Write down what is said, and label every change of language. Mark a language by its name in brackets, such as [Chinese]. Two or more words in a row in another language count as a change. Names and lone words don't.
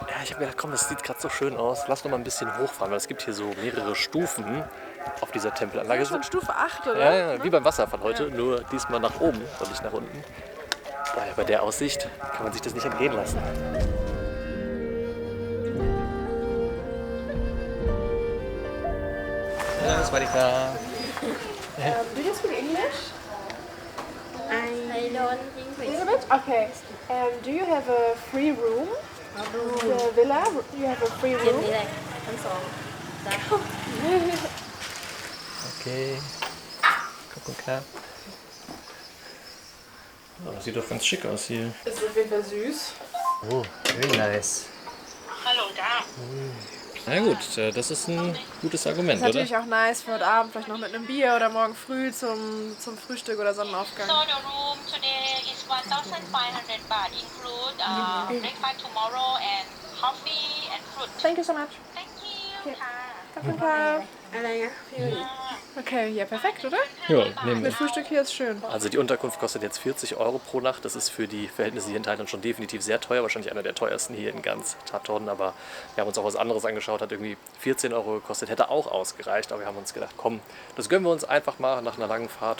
[German] Ja, ich habe gedacht, komm, das sieht gerade so schön aus. Lass doch mal ein bisschen hochfahren, weil es gibt hier so mehrere Stufen auf dieser Tempelanlage. Das ist schon Stufe 8, oder? Ja, wie beim Wasserfall heute, nur diesmal nach oben und nicht nach unten. Bei der Aussicht kann man sich das nicht entgehen lassen. Ja, das war die Karte. [English] Do you speak English? I don't A English. little bit? Okay. Do you have a free room? The villa? Do you have a free [Thai] กิน [English] room? [Thai] นี่เลยทั้งสองจ้ะ [German] Okay. Gucken klar. Oh, das sieht doch ganz schick aus hier. Ist auf jeden Fall süß. [English] Oh, very nice. [German] Hallo da. Na gut, das ist ein gutes Argument, Ist natürlich auch nice für heute Abend, vielleicht noch mit einem Bier oder morgen früh zum Frühstück oder Sonnenaufgang. [English] So the room today is 1,500 baht, include breakfast tomorrow and coffee and fruit. Thank you so much. Thank you. Okay. [Thai] ค่ะ [German] Danke. Danke. [Thai] อะไรอ่ะพี่ [German] Okay, ja, perfekt, oder? Ja, nehmen wir. Mit Frühstück hier ist schön. Also die Unterkunft kostet jetzt 40 Euro pro Nacht. Das ist für die Verhältnisse hier in Thailand schon definitiv sehr teuer. Wahrscheinlich einer der teuersten hier in ganz Tha Ton. Aber wir haben uns auch was anderes angeschaut. Hat irgendwie 14 Euro gekostet. Hätte auch ausgereicht. Aber wir haben uns gedacht, komm, das gönnen wir uns einfach mal nach einer langen Fahrt.